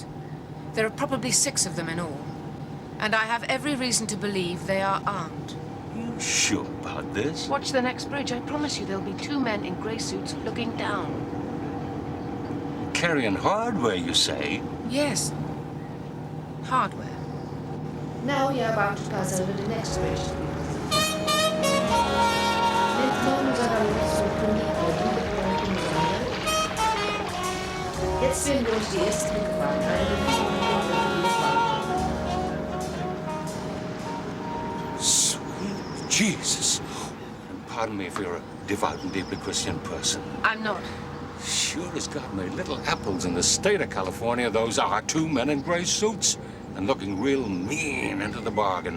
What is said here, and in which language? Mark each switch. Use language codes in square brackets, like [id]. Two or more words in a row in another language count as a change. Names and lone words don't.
[en] There are probably 6 of them in all. And I have every reason to believe they are armed. You sure about this? Watch the next bridge. I promise you there'll be 2 men in grey suits looking down. Carrying hardware, you say? Yes. Hardware. Now you're about to pass over the next bridge. [fr] Maintenant, nous arrivons sur le premier pont de Pont-Royal. [de] Jetzt werden wir durch die erste [en] Sweet Jesus. Pardon me if you're a devout and deeply Christian person. I'm not. Sure as God made little apples in the state of California, those are 2 men in gray suits and looking real mean into the bargain.